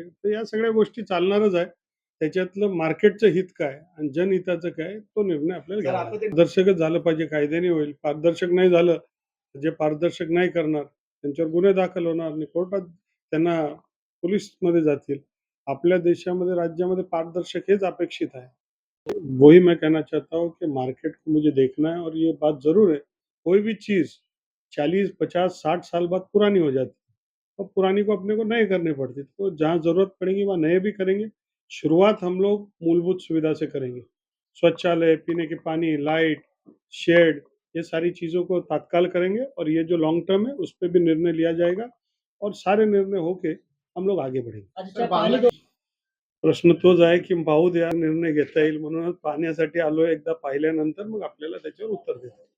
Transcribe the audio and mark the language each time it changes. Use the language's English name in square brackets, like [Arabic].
[Marathi] तर या सगळ्या गोष्टी चालणारच आहे. त्याच्यातलं मार्केटचं हित काय आणि जनहिताचं काय तो निर्णय आपल्याला घ्यावा लागेल. पारदर्शकच झालं पाहिजे, कायद्याने होईल. पारदर्शक नाही झालं, जे पारदर्शक नाही करणार त्यांच्यावर गुन्हे दाखल होणार आणि कोर्टात त्यांना पोलीसमध्ये जातील. आपल्या देशामध्ये, राज्यामध्ये पारदर्शक हेच अपेक्षित है। [Hindi] वही मैं कहना चाहता हूँ कि मार्केट को मुझे देखना है और ये बात ज़रूर है, कोई भी चीज़ 40, 50, 60 साल बाद पुरानी हो जाती है और पुरानी को अपने को नए करनी पड़ती है। तो जहाँ ज़रूरत पड़ेगी वहाँ नए भी करेंगे। शुरुआत हम लोग मूलभूत सुविधा से करेंगे। शौचालय, पीने के पानी, लाइट, शेड, ये सारी चीज़ों को तत्काल करेंगे और ये जो लॉन्ग टर्म है उस पे भी निर्णय लिया जाएगा और सारे निर्णय होके हम लोग आगे बढ़ेंगे। [Marathi] सर, बांगलादेश प्रश्न तोच आहे की पाहू द्या, निर्णय घेता येईल म्हणूनच पाहण्यासाठी आलोय. एकदा पाहिल्यानंतर मग आपल्याला त्याच्यावर उत्तर देतो.